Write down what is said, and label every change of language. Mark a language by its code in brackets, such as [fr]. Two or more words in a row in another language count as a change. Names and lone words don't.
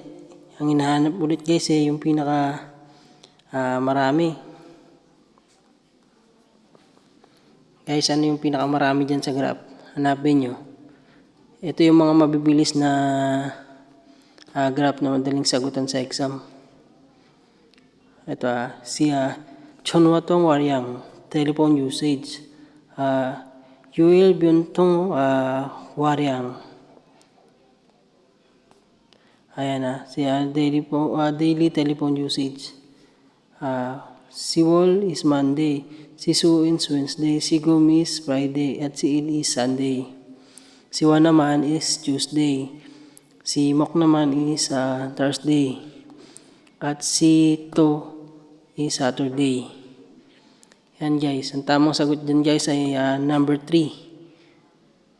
[tl] Ang hinahanap ulit guys yung pinaka marami. Guys, ano yung pinaka marami dyan sa graph? Hanapin nyo. Ito yung mga mabibilis na graph na madaling sagutan sa exam. Ito si [ko] 전화 통화량 [en] telephone usage. 유일 변통 화량. [tl] Ayan si [en] daily telephone usage. [tl] Si Wall is Monday, si Sue is Wednesday, si Gum is Friday, at si Il is Sunday. Si Juan naman is Tuesday, si Mok naman is Thursday, at si To is Saturday. Yan guys, ang tamang sagot dyan guys ay number 3.